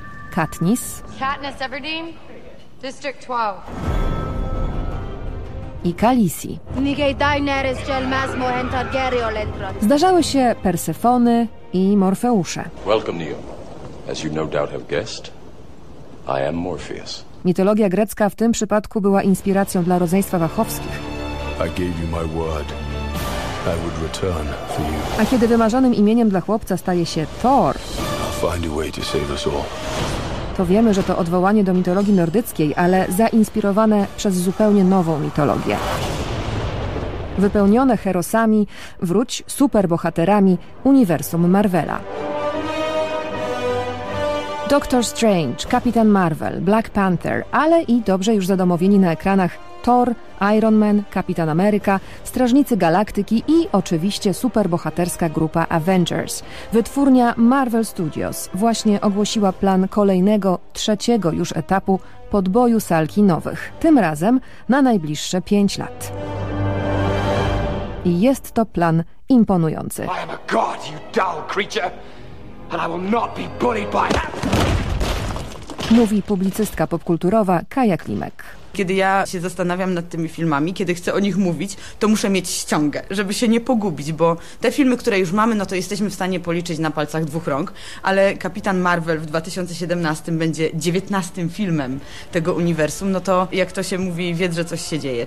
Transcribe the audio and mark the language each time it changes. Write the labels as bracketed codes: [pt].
[en] Katniss. Katniss Everdeen, District 12. [pl] I Khaleesi. Zdarzały się Persefony i Morfeusze. [en] Welcome, Neo. As you no doubt have guessed, I am Morpheus. [pl] Mitologia grecka w tym przypadku była inspiracją dla rodzeństwa Wachowskich. [en] I gave you my word. I would return for you. [pl] A kiedy wymarzonym imieniem dla chłopca staje się Thor, [en] I'll find a way to save us all. [pl] To wiemy, że to odwołanie do mitologii nordyckiej, ale zainspirowane przez zupełnie nową mitologię. Wypełnione herosami, wróć superbohaterami uniwersum Marvela. Doctor Strange, Kapitan Marvel, Black Panther, ale i dobrze już zadomowieni na ekranach Thor, Iron Man, Kapitan Ameryka, Strażnicy Galaktyki i oczywiście superbohaterska grupa Avengers. Wytwórnia Marvel Studios właśnie ogłosiła plan kolejnego, trzeciego już etapu podboju sal kinowych. Tym razem na najbliższe 5 lat. I jest to plan imponujący. [en] I am a god, you dull creature! And I will not be bullied by that. [pl] Mówi publicystka popkulturowa Kaja Klimek. Kiedy ja się zastanawiam nad tymi filmami, kiedy chcę o nich mówić, to muszę mieć ściągę, żeby się nie pogubić, bo te filmy, które już mamy, no to jesteśmy w stanie policzyć na palcach dwóch rąk, ale Kapitan Marvel w 2017 będzie 19 filmem tego uniwersum, no to jak to się mówi, wiedz, że coś się dzieje.